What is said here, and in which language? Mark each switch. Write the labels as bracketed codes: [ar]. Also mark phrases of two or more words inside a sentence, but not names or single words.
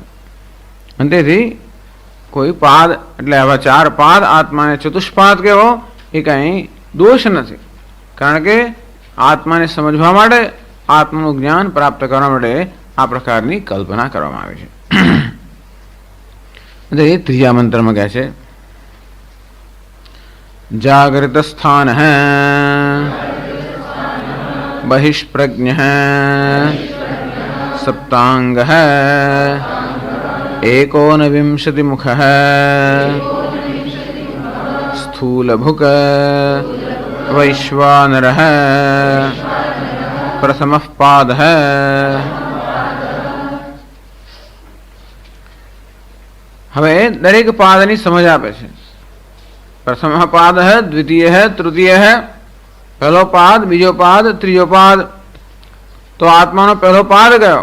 [gu] અને તેથી કોઈ પાદ એટલે આવા 4 પાદ આત્માને ચતુષ્પાદ કહેવો એ કંઈ દોષ નથી, કારણ કે આત્માને સમજવા માટે, આત્માનું જ્ઞાન પ્રાપ્ત કરવા માટે આ પ્રકારની કલ્પના કરવામાં આવી છે. એ 3જા મંત્રમાં કહે છે [sa] जागृत स्थान बहिष्प्रज्ञ सप्तांग एकोनविंशतिमुख स्थूलभुक वैश्वानर प्रथम पाद. [gu] હવે દરેક પાદની સમજ આપે છે. પ્રથમ પાદ દ્વિતીય તૃતીય, પહેલો પાદ, બીજો પાદ, ત્રીજો પાદ. તો આત્માનો પહેલો પાદ કયો?